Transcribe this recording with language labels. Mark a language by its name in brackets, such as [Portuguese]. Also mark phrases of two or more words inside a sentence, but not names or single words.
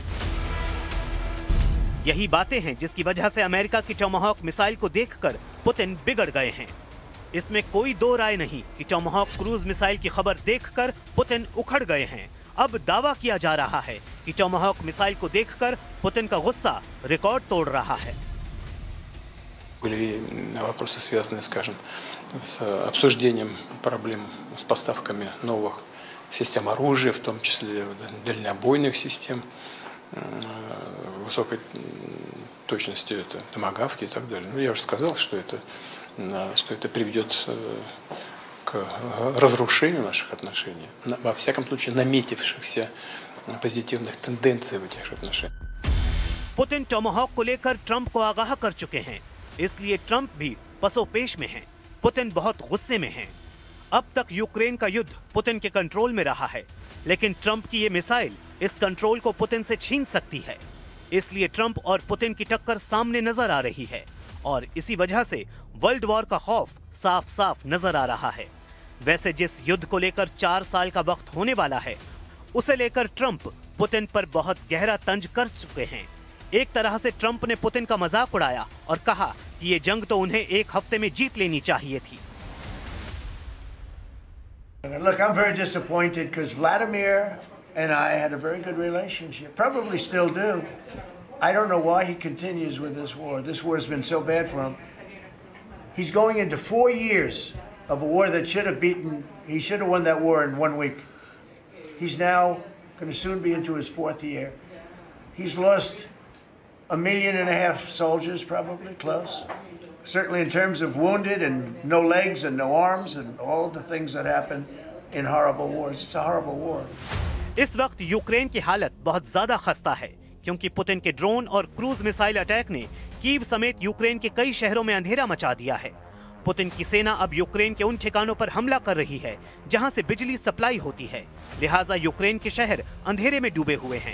[Hindi] यही बातें हैं जिसकी वजह से अमेरिका की टोमाहॉक मिसाइल को देखकर पुतिन बिगड़ गए हैं। इसमें कोई दो राय नहीं कि टोमाहॉक [English] cruise missile [Hindi] की खबर देखकर पुतिन उखड़ गए हैं। अब दावा किया जा रहा है कि टोमाहॉक मिसाइल को देखकर पुतिन का गुस्सा रिकॉर्ड तोड़ रहा है। [Russian] Были вопросы, связанные, скажем, с обсуждением проблем с поставками новых систем оружия, в том числе дальнобойных систем, высокой точности, это томагавки и так далее. Ну, я уже сказал, что это приведет к разрушению наших отношений, во всяком случае наметившихся позитивных тенденций в этих отношениях. [Hindi] पुतिन टोमाहॉक को लेकर ट्रंप को आगाह कर चुके हैं, इसलिए ट्रंप भी पसोपेश में हैं। पुतिन बहुत गुस्से में हैं। अब तक यूक्रेन का युद्ध पुतिन के कंट्रोल में रहा है, लेकिन ट्रंप की ये मिसाइल इस कंट्रोल को पुतिन से छीन सकती है। इसलिए ट्रंप और पुतिन की टक्कर सामने नजर आ रही है और इसी वजह से [English] world war [Hindi] का खौफ साफ साफ नजर आ रहा है। वैसे जिस युद्ध को लेकर 4 साल का वक्त होने वाला है, उसे लेकर ट्रंप पुतिन पर बहुत गहरा तंज कर चुके हैं। एक तरह से ट्रंप ने पुतिन का मजाक उड़ाया और कहा कि ये जंग तो उन्हें 1 हफ्ते में जीत लेनी चाहिए थी। [English] Look, I'm very disappointed because Vladimir and I had a very good relationship, probably still do. I don't know why he continues with this war. This war has been so bad for him. He's going into 4 years of a war that he should have won that war in 1 week. He's now going to soon be into his 4th year. He's lost 1.5 million soldiers, probably close. Certainly in terms of wounded and no legs and no arms and all the things that happen in horrible wars. It's a horrible war. [Hindi] इस वक्त यूक्रेन की हालत बहुत ज्यादा खस्ता है, क्योंकि पुतिन के ड्रोन और [English] cruise missile attack [Hindi] ने कीव समेत यूक्रेन के कई शहरों में अंधेरा मचा दिया है। पुतिन की सेना अब यूक्रेन के उन ठिकानों पर हमला कर रही है जहां से बिजली सप्लाई होती है, लिहाजा यूक्रेन के शहर अंधेरे में डूबे हुए हैं।